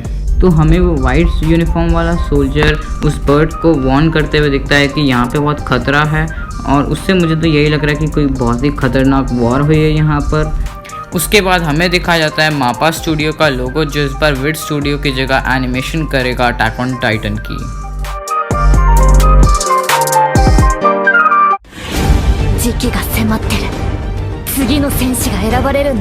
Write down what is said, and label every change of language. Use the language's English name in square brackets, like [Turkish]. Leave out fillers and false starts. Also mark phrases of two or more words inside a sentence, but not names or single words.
[Hindi] तो हमें वो [English] white uniform [Hindi] वाला सोल्जर उस बर्ड को वार्न करते हुए दिखता है कि यहाँ पे बहुत ख़तरा है, और उससे मुझे तो यही लग रहा है कि कोई बहुत ही ख़तरनाक वॉर हुई है यहाँ पर। उसके बाद हमें दिखाया जाता है मापा स्टूडियो का लोगो जो इस बार विड स्टूडियो की जगह एनिमेशन करेगा अटैक ऑन टाइटन की। [Japanese] 時期が迫ってる。次の戦士が選ばれるんだ。